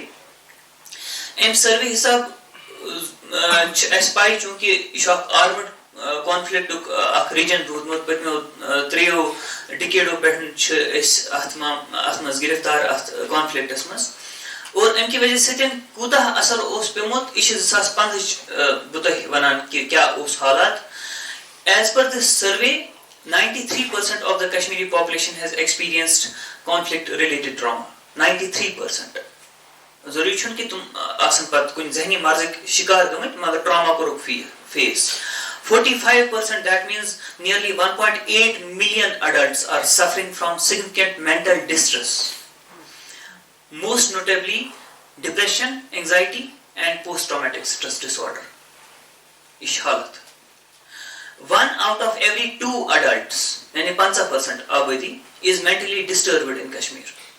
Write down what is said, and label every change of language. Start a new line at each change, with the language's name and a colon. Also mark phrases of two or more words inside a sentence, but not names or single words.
Kashmiri: امہِ سٔروے حساب چھِ اَسہِ پاے چوٗنٛکہِ یہِ چھُ اکھ
English: armed conflict's
Kashmiri: اکھ ریجن روٗدمُت پٔتمیو 3 ڈِکیڈو پٮ۪ٹھ چھِ أسۍ اتھ منٛز گرفتار اتھ کانفلکٹس منٛز. اور امہِ کہِ وجہ سۭتۍ کوٗتاہ اثر اوس پیوٚمُت یہِ چھِ 2015 بہٕ تۄہہِ ونان کہِ کیٛاہ اوس حالات.
English: as per this survey 93% of the Kashmiri population has experienced conflict related trauma. 93%.
Kashmiri: ضروٗری چھُنہٕ کہِ تِم آسن پتہٕ کُنہِ ذہنی مرضٕکۍ شِکار گٔمٕتۍ مگر ٹراما کوٚرُکھ فیس.
English: 45%, that means nearly 1.8 million adults are suffering from significant mental distress, most notably depression, anxiety and post-traumatic stress disorder.
Kashmiri: Ish halat.
English: 1 out of every 2 adults,
Urdu: یعنی 50% آبادی,
English: is mentally disturbed in Kashmir.